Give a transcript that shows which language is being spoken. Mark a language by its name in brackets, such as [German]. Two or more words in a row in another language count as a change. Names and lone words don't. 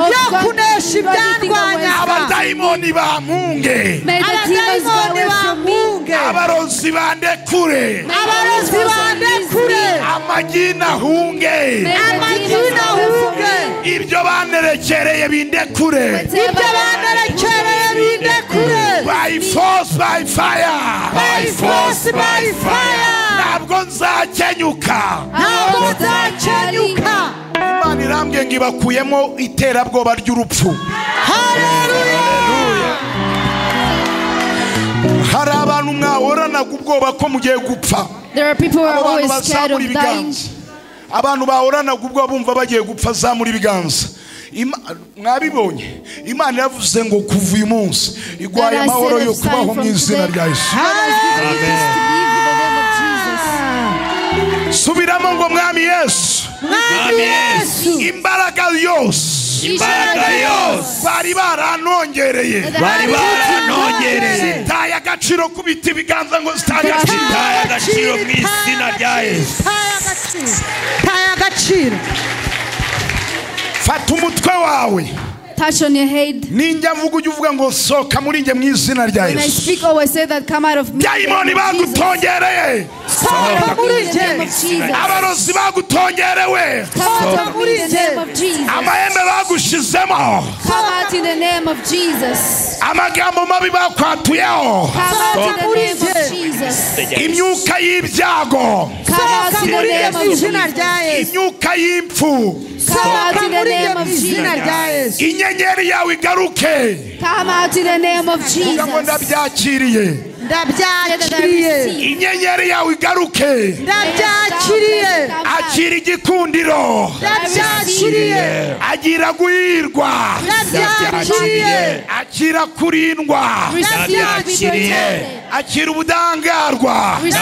[Kinyarwanda] abadayimoni bampunge abarozi bandekure amagina hunge ibyo banerekereye bindekure [English] by force by fire [Kinyarwanda] ntabwo nzakenyuka Imana irambwiye ngo ibakuyemo iterabwoba ry'urupfu. Haleluya. Hari abantu mwahorana ubwoba ko mugiye gupfa. [English] There are people who are always scared of dying. [Kinyarwanda] Abantu bahorana ubwoba bumva bagiye gupfa zamura ibiganza. Mwabibonye Imana yavuze ngo kuva uyu munsi igwaye amahoro yo kubaho mu izina rya Yesu. Subiramo ngo mwami Yesu. Imbaraga yose bari baranongereye zitaye agaciro kubita ibiganza ngo zitaye agaciro mu izina rya Yesu. Zitaye agaciro. Fata umutwe wawe. [English] Touch on your head. [Kinyarwanda] Ninja mvuga uvuga ngo soka muri nge mu izina rya Yesu. [English] When I speak always say that come out of me. [Kinyarwanda] Daimoni bagutongereye. Soka muri nge. Abarozi bagutongerewe. Soka muri nge. Amahembe bagushizemo. [English] Come out in the name of Jesus. [Kinyarwanda] Amagambo mabi bakwatuyeho. [English] Come out in the name of Jesus. [Kinyarwanda] Imyuka y'ibyago. [English] Come out in the name of Jesus. [Kinyarwanda] Imyuka y'impfu. [English] Come out in the name of Jesus. [Kinyarwanda] Inyenyeri yawe igaruke. [English] Come out in the name of Jesus. [Kinyarwanda] Ndabyakiriye. Inyenyeri yawe igaruke. Akira igikundiro. Agira guhirwa. Akira kurindwa. Akira ubudangarwa.